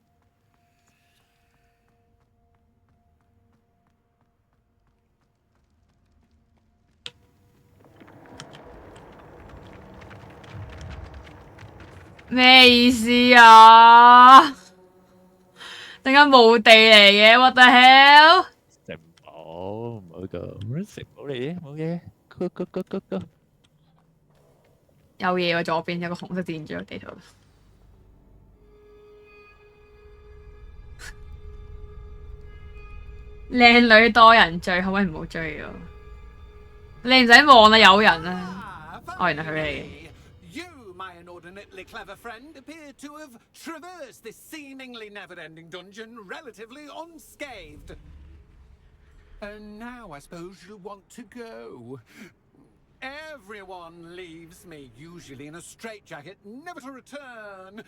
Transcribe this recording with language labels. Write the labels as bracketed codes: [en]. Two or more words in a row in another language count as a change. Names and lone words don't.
[yue] 咩意思啊？點解墓地嚟嘅 ？ [en] What the hell？ [yue] 食唔好咁，食唔好嚟嘅，冇嘢。Go。有嘢喎，左邊有個紅色箭住個地圖。靚女多人追，可唔可以唔好追我？你唔使望啦，有人啊！哦，原來佢嚟嘅。 [en] You, my inordinately clever friend, appear to have traversed this seemingly never-ending dungeon relatively unscathed. And now I suppose you want to go. Everyone leaves me, usually in a straitjacket, never to return.